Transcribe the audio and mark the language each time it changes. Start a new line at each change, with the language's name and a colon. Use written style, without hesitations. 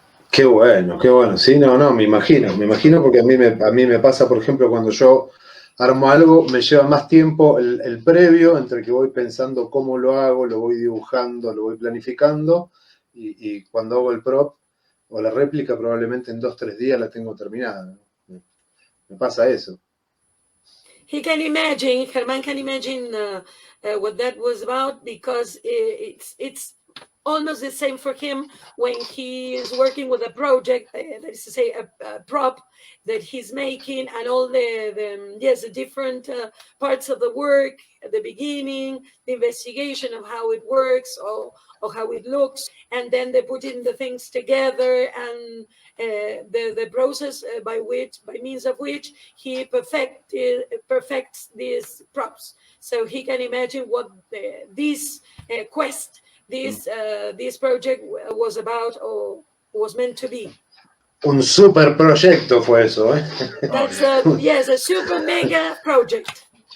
Spanish: Qué bueno, sí, me imagino porque a mí me pasa, por ejemplo, cuando yo armo algo, me lleva más tiempo el previo, entre que voy pensando cómo lo hago, lo voy dibujando, lo voy planificando, y cuando hago el prop o la réplica, probablemente en 2-3 días la tengo terminada. Me pasa eso.
English: Germán can imagine what that was about, because it's almost the same for him when he is working with a project, that is to say, a prop that he's making, and all the different parts of the work at the beginning, the investigation of how it works or how it looks, and then they put in the things together, and the process by means of which he perfects these props. So he can imagine what this quest, this project was about or was meant to be.
Spanish: Un super proyecto fue eso, ¿eh?
English: That's a super mega project.